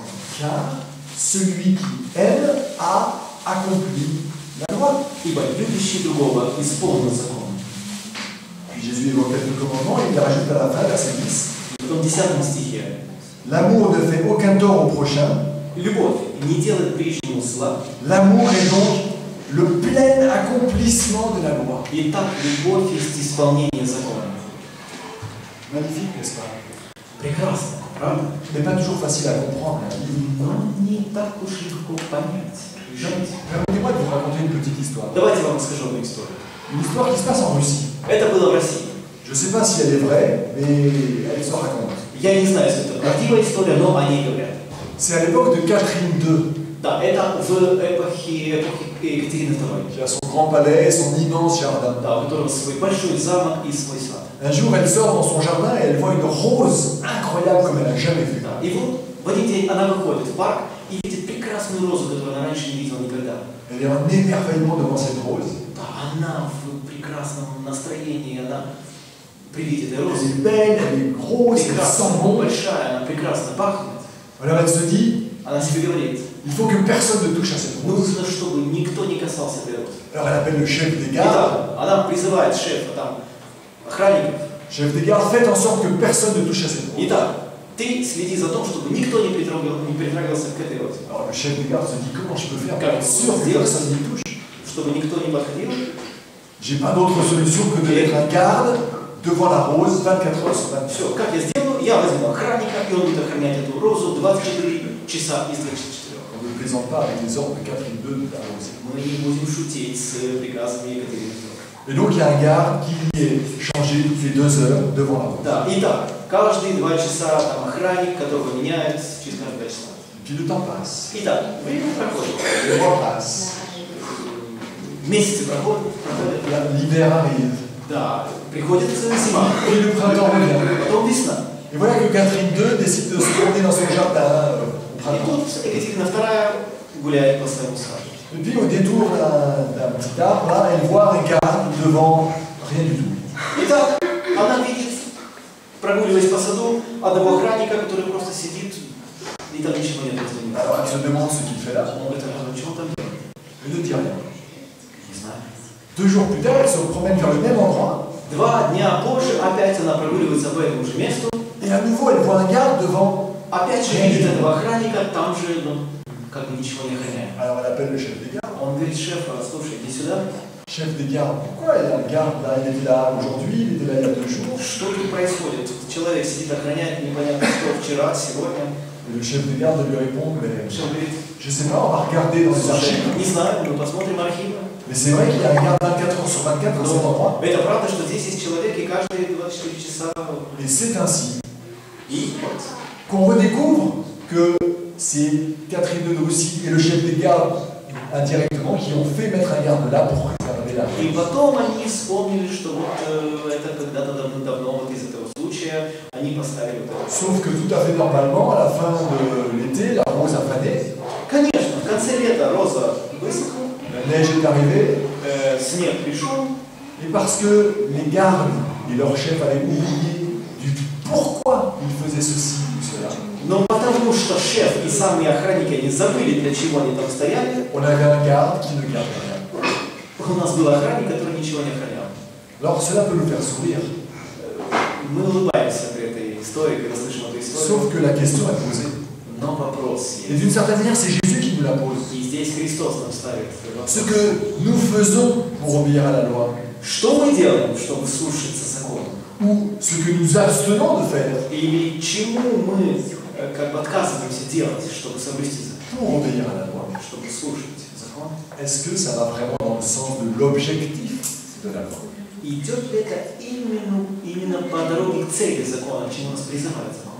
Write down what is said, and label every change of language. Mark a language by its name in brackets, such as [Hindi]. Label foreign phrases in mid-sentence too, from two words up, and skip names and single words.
[French] Car celui qui aime a accompli la loi. [Russian] Ибо любящий другого исполнил закон. [French] Puis Jésus évoque quelques commandements et il rajoute à la fin, verset 10. [Russian] И потом в 10 стихе. [French] L'amour ne fait aucun tort au prochain. [Russian] Любовь не делает ближнему зла. [French] L'amour est donc le plein accomplissement de la loi. [Russian] Итак, любовь есть исполнение закона. [French] Magnifique, n'est-ce pas? [Russian] Прекрасно, правда? [French] Mais pas toujours facile à comprendre. [Russian] Но не так уж легко понять. Жить. [French] Permettez-moi de vous raconter une petite histoire. [Russian] Давайте я вам расскажу одну историю. [French] Une histoire qui se passe en Russie. [Russian] Это было в России. [French] Je ne sais pas si elle est vraie, mais elle se raconte. [Russian] Я не знаю, если это правдивая история, но о ней говорят. [French] C'est à l'époque de Catherine II, [Russian] Да, это в эпохе Екатерины II. [French] qui a son grand palais, son immense jardin. [Russian] Да, у которого свой большой замок и свой сад. [French] Un jour, elle sort dans son jardin et elle voit une rose incroyable comme elle n'a jamais vue. [Russian] Да. И вот в один день она выходит в парк и видит прекрасную розу, которую она раньше не видела никогда. [French] Elle est en émerveillement devant cette rose. [Russian] Да, она в прекрасном настроении, она при виде этой [French] Elle [Russian] розы [French] est belle, elle est grosse, elle [Russian] прекрасная, [French] sent bon. [Russian] большая, она прекрасно пахнет. [French] Alors elle se dit, [Russian] Она себе говорит, [French] il faut que personne ne touche à cette rose. [Russian] нужно, чтобы никто не касался этой розы. [French] Alors elle appelle le chef des gardes. [Russian] Итак, она призывает шефа, там, охранников. [French] Chef des gardes, faites en sorte que personne ne touche à cette rose. [Russian] Итак, ты следи за тем, чтобы никто не притрагивался к этой розе. [French] Alors le chef des gardes se dit, comment je peux faire pour [Russian] Как [French] être sûr que [Russian] сделать, [French] personne n'y touche? [Russian] чтобы никто не подходил? [French] J'ai pas d'autre solution que de mettre un garde devant la rose 24 heures sur 24. [Russian] Все, как я сделаю? Я возьму охранника, и он будет охранять эту розу 24 часа из 24. [French] On ne plaisante pas avec les ordres de Catherine II de la rose. [Russian] Мы не будем шутить с приказами Екатерины II. [French] Et donc il y a un garde qui est changé toutes les 2 heures devant la rose. [Russian] Да, итак, каждые 2 часа там охранник, которого меняют через каждые 2 часа. [French] Puis le temps passe. [Russian] Итак, время проходит. [French] Les mois passent. [Russian] Месяцы проходят. [French] L'hiver arrive. [Russian] Да, приходит зима. [French] Et le printemps revient. [Russian] Потом весна. [French] Et voilà que Catherine II décide de se promener dans son jardin au [Russian] И [French] printemps. [Russian] тут Екатерина II гуляет по своему саду. [French] Et puis au détour d'un petit arbre, là, elle voit un garde devant rien du tout. [Russian] Итак, она видит, прогуливаясь по саду, одного охранника, который просто сидит, и там ничего нет. [French] Alors elle se demande ce qu'il fait là. [Russian] Он говорит, что он там делает? [French] Elle ne dit rien. [Russian] Не знаю. [French] 2 jours plus tard, elle se promène vers le même endroit. [Russian] 2 дня позже опять она прогуливается по этому же месту. [French] Et à nouveau, elle voit un garde devant. [Russian] Опять же видит этого охранника, там же, ну, как бы ничего не охраняет. [French] Alors elle appelle le chef des gardes. [Russian] Он говорит, шеф, слушай, иди сюда. [French] Chef des gardes, pourquoi il y a un garde là? Il était là aujourd'hui, il était là il y a 2 jours. [Russian] Что тут происходит? Человек сидит, охраняет непонятно что, вчера, сегодня. [French] Et le chef des gardes lui répond, mais [Russian] Шеф говорит, [French] je sais pas, on va regarder dans les [Russian] слушай, [French] archives. [Russian] не знаю, мы посмотрим архивы. [French] Mais c'est vrai qu'il y a un garde 24 heures sur 24 dans cet endroit. [Russian] Это правда, что здесь есть человек, и каждые 24 часа. [French] Et c'est ainsi [Russian] И вот, [French] qu'on redécouvre que c'est Catherine de Nossy et le chef des gardes, indirectement, qui ont fait mettre un garde là pour préserver la [Russian] и потом они вспомнили, что вот это когда-то давно, вот из этого случая, они поставили вот это. [French] Sauf que tout à fait normalement, à la fin de l'été, la rose a fané, [Russian] Конечно, в конце лета роза высохла, [French] la neige est arrivée, [Russian] снег пришел, [French] et parce que les gardes et leur chef avaient oublié du pourquoi ils faisaient ceci ou cela, [Russian] но потому что шеф и самые охранники, они забыли, для чего они там стояли, [French] on avait un garde qui ne gardait rien. [Russian] у нас был охранник, который ничего не охранял. [French] Alors cela peut nous faire sourire, [Russian] Мы улыбаемся при этой истории, когда слышим эту историю, [French] sauf que la question est posée. [Russian] но вопрос [French] Et [Russian] есть. [French] d'une certaine manière, c'est Jésus qui nous la pose. [Russian] И здесь Христос нам ставит [French] Ce [Russian] вопрос. [French] que nous faisons pour obéir à la loi, [Russian] Что мы делаем, чтобы слушаться закона? [French] ou ce que nous abstenons de faire [Russian] Или чему мы как бы отказываемся делать, чтобы соблюсти закон, [French] pour obéir à la loi. [Russian] чтобы слушать закон? [French] Est-ce que ça va vraiment dans le sens de l'objectif de la loi? [Russian] Идет ли это именно по дороге к цели закона, к чему нас призывает закон?